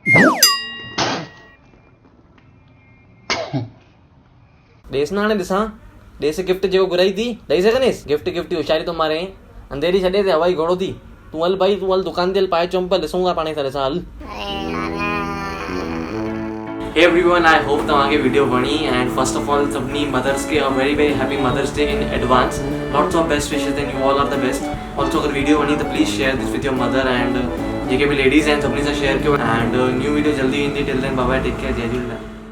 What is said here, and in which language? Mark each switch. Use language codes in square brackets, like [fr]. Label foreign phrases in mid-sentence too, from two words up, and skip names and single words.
[sd] ॾेसि न हाणे ॾिसां, ॾेसि गिफ्ट जेको घुराई थी, ॾेई सघंदेसि? गिफ्ट होशियारी तो मारे, अंधेरी छॾे ते हवाई घोड़ो थी। तूं हल भाई, तूं हल दुकान ते हल, पाए चंपल, ॾिसूं था पाणे सां, ॾिसां हल। [en] Hey everyone, I hope [sd] तव्हांखे वीडियो वणी, [en] And first of all सभिनी मदर्स खे very very happy mothers day in advance. Lots of best wishes and you all are the best. ऑल्सो [sd] अगर वीडियो वणी त [en] please share this with your mother, एंड [sd] जेके भी लेडीज़ आहिनि सभिनी सां शेयर कयो। [en] And new video [sd] जल्दी ईंदी, [en] till then bye bye, take care, जय झूलेलाल।